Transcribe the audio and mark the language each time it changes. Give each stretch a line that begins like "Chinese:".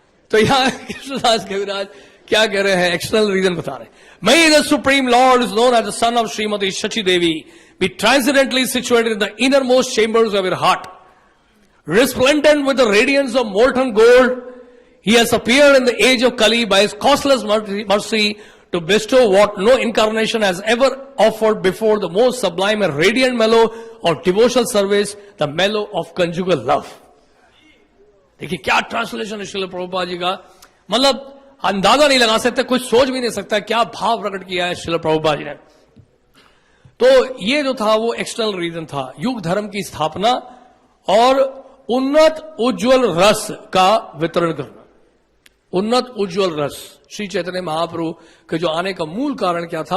Hindi: तो यहां कृष्णदास कविराज क्या कह रहे हैं? एक्सटर्नल रीजन बता रहे हैं।
English: May the Supreme Lord is known as the son of Srimati Shachi Devi be transcendently situated in the innermost chambers of your heart. Resplendent with the radiance of molten gold, he has appeared in the age of Kali by his causeless mercy to bestow what no incarnation has ever offered before, the most sublime and radiant mellow of devotional service, the mellow of conjugal love.
Hindi: देखिए क्या translation है श्रील प्रभुपाद जी का, मतलब अंदाजा नहीं लगा सकते, कुछ सोच भी नहीं सकता क्या भाव प्रकट किया है श्रील प्रभुपाद जी ने। तो ये जो था वो एक्सटर्नल रीजन था, युग धर्म की स्थापना और उन्नत उज्जवल रस का वितरण करना। उन्नत उज्जवल रस, श्री चैतन्य महाप्रभु के जो आने का मूल कारण क्या था?